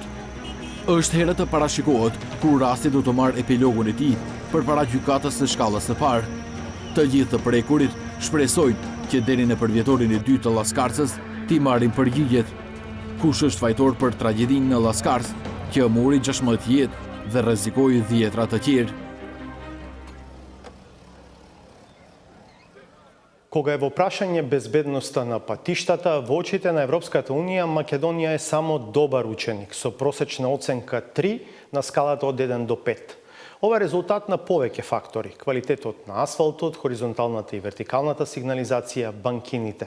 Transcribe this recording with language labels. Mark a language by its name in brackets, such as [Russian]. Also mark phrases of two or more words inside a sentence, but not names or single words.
[Albanian] Është herë të parashikohet kur rasti do të marrë epilogun e tij përpara gjykatës së shkallës së parë. Të gjithë të prekurit shpresojnë që deri në përvjetorin e dytë të Laskarcës t'i marrin përgjigjet. Kush është fajtor për tragjedinë në Laskarc, që mori 16 jetë dhe rrezikoi 10 të tjerë. [Macedonian] Кога е во прашање безбедноста на патиштата, во очите на Европската Унија, Македонија е само добар ученик, со просечна оценка 3 на скалата од 1 до 5. Ова е резултат на повеќе фактори: квалитетот на асфалтот, хоризонталната и вертикалната сигнализација, банкините.